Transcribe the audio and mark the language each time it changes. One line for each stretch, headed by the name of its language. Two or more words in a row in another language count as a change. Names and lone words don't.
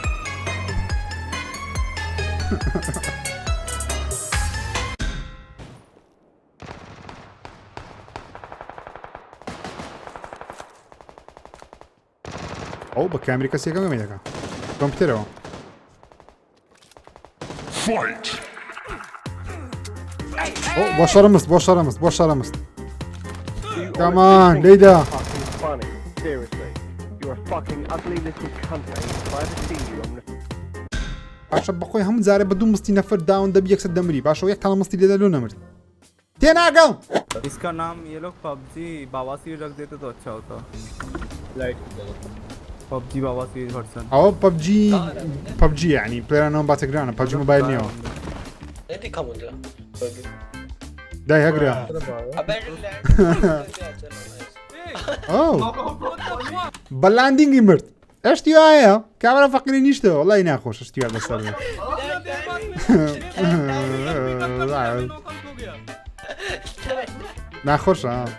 Central Kurdish: ئەو بە کامری کەسێکەکە گەمەی دەکە کۆمپیوتەرەوە بۆ شەڕەمست بۆ شەڕەمست بۆ شەڕەمست کامان لێیدا باشە بەخۆی هەموو جارێ بە دوو مستی نەفەر داون دەبی یەکسەر دەمری باشەوە یەک تاڵە مستی لێدا لۆ نەمرد تێناگەڵ
Hindi: इसका नाम ये लोग पबजी बावासी रख देते तो अच्छा होता पबजी बावासी वर्जन
Central Kurdish: ئەوە پەبجی یعنی پلێرانەوە باتەگرانە پەبجی مۆبایل نییەوە دای هەگرە بە لاندینگی مرد ئەشتی وایە کامەرە فەقیری نیشتەوە وەڵای ناخۆش شتی وا بەسەر ناخۆشە